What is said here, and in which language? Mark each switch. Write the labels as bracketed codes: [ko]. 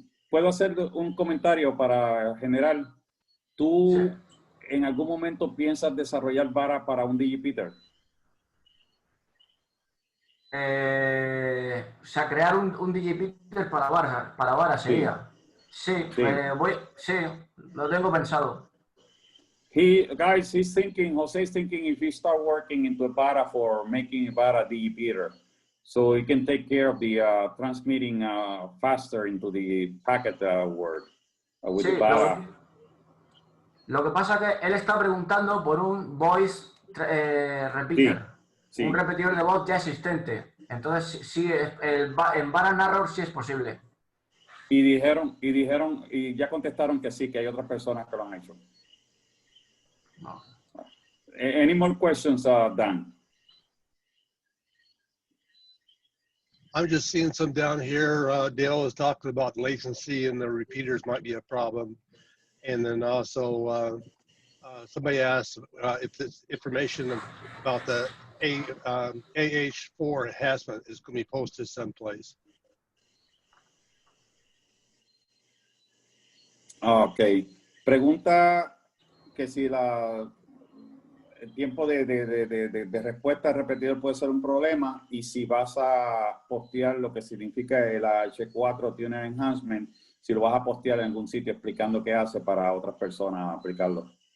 [es] ¿Puedo hacer un comentario para general? ¿Tú en algún momento piensas desarrollar Vara para un digipeater? O sea, crear un digipeater para Vara sería. Sí, sí, lo tengo pensado. [en] Guys, he's thinking, Jose's thinking if he start working into a Vara for making Vara digipeater, so he can take care of the transmitting faster into the packet word with the Vara. [es] Lo que pasa es que él está preguntando por un voice repeater, un repetidor de voz ya existente. Entonces, sí, en Vara Narrow sí es posible. Y ya contestaron que sí, que hay otras personas que lo han hecho. No. [en] Any more questions, Dan? I'm just seeing some down here. Dale is talking about latency and the repeaters might be a problem. And then also somebody asked if this information about the AH4 enhancement is going to be posted someplace. Ok. [es] Pregunta que si el tiempo de respuesta al repetidor puede ser un problema y si vas a postear lo que significa el H4 Tuner Enhancement, si lo vas a postear en algún sitio explicando qué hace para otras personas aplicarlo.